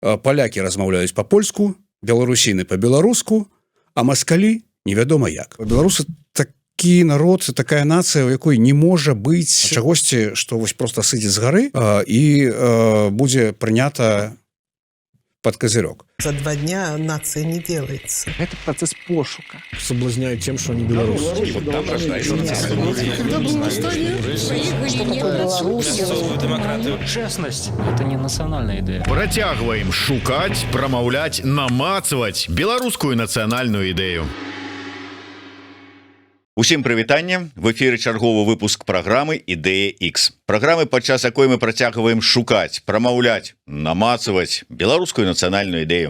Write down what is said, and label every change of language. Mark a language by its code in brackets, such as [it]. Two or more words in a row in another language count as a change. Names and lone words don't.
[be] палякі размаўляюць па-польску, беларусіны па-беларуску, а маскалі невядома як. Беларусы такі народ, такая нацыя, у якой не можа быць чагосьці, што вось просто сыдзе з гары і будзе прынята [ru] под козырек. За 2 дня нация не делается. Это процесс пошука. Соблазняют тем, что они белорусы. Честность – это не национальная идея. [be] Працягваем шукаць, прамаўляць, намацаваць беларускую нацыянальную ідэю. Усім прывітанне, в эфіры чарговы выпуск праграмы «Ідэя X». Праграмы, падчас якой мы працягваем шукаць, прамаўляць, намацаваць беларускую нацыянальную ідэю.